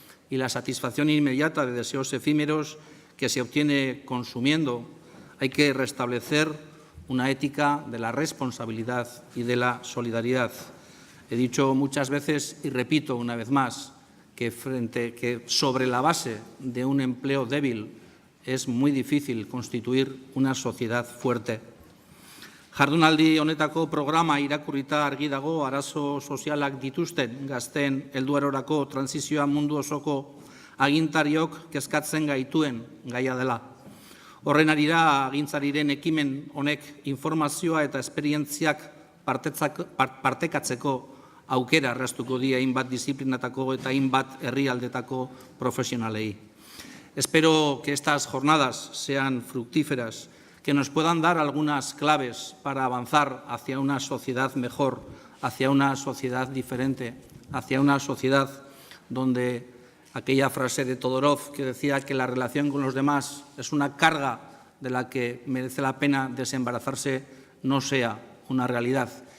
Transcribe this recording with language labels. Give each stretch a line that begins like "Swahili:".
Spanish: y la satisfacción inmediata de deseos efímeros que se obtiene consumiendo, hay que restablecer una ética de la responsabilidad y de la solidaridad. He dicho muchas veces y repito una vez más que sobre la base de un empleo débil es muy difícil constituir una sociedad fuerte.
Basque: Jardunaldi honetako programa irakurrita argi dago arazo sozialak dituzten gazteen helduarorako transizioa mundu osoko agintariok kezkatzen gaituen gaia dela. Horren arira agintzariren ekimen honek informazioa eta esperientziak partekatzeko aukera erraztuko die hainbat disiplinatako eta hainbat herrialdetako profesionalei.
Spanish: Espero que estas jornadas sean fructíferas, que nos puedan dar algunas claves para avanzar hacia una sociedad mejor, hacia una sociedad diferente, hacia una sociedad donde aquella frase de Todorov que decía que la relación con los demás es una carga de la que merece la pena desembarazarse, no sea una realidad.